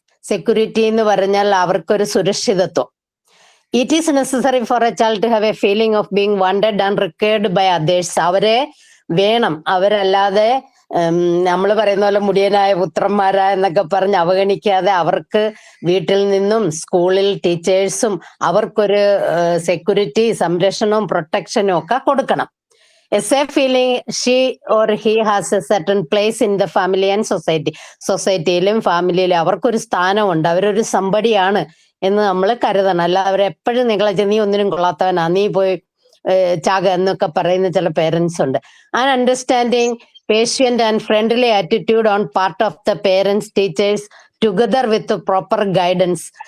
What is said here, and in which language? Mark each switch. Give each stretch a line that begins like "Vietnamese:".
Malayalam: Security എന്ന് പറഞ്ഞാൽ അവർക്കൊരു സുരക്ഷിതത്വം.
English: It is necessary for a child to have a feeling of being wanted and required by others.
Malayalam: അവരെ വേണം, അവരല്ലാതെ നമ്മൾ പറയുന്ന പോലെ മുടിയനായ പുത്രന്മാരാ എന്നൊക്കെ പറഞ്ഞ് അവഗണിക്കാതെ അവർക്ക് വീട്ടിൽ നിന്നും സ്കൂളിൽ ടീച്ചേഴ്സും അവർക്കൊരു സെക്യൂരിറ്റി, സംരക്ഷണവും പ്രൊട്ടക്ഷനും ഒക്കെ കൊടുക്കണം.
English: A safe feeling she or he has a certain place in the family and society.
Malayalam: സൊസൈറ്റിയിലും ഫാമിലിയിലും അവർക്കൊരു സ്ഥാനമുണ്ട്, അവരൊരു സംബടിയാണ് എന്ന് നമ്മൾ കരുതണം. അല്ല അവരെപ്പോഴും നിങ്ങളെ നീ ഒന്നിനും കൊള്ളാത്തവനാ, നീ പോയി ചാക എന്നൊക്കെ പറയുന്ന ചില പേരൻസ് ഉണ്ട്.
English: An understanding, patient and friendly attitude on part of the parents, teachers, together with proper guidance.